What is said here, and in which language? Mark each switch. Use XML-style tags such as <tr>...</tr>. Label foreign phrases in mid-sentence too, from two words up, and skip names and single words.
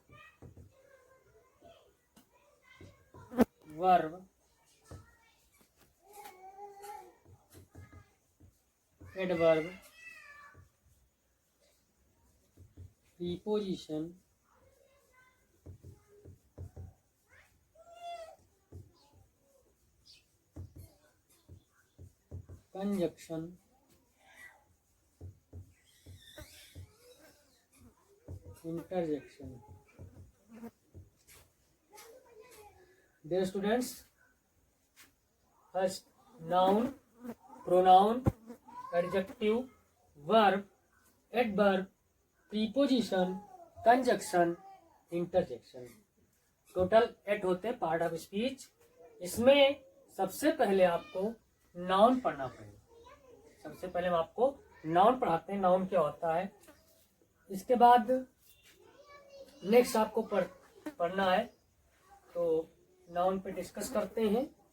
<en>verb, adverb, preposition, conjunction, interjection. Dear students, first noun, pronoun, adjective, verb, adverb, preposition, conjunction, interjection।</en> <hi>टोटल 8 होते हैं</hi> <en>part of speech.</en> <hi>इसमें सबसे पहले आपको नाउन पढ़ना पड़ेगा। सबसे पहले हम आपको नाउन पढ़ाते हैं, नाउन क्या होता है। इसके बाद नेक्स्ट आपको पढ़ना है, तो नाउन पे डिस्कस करते हैं।</hi>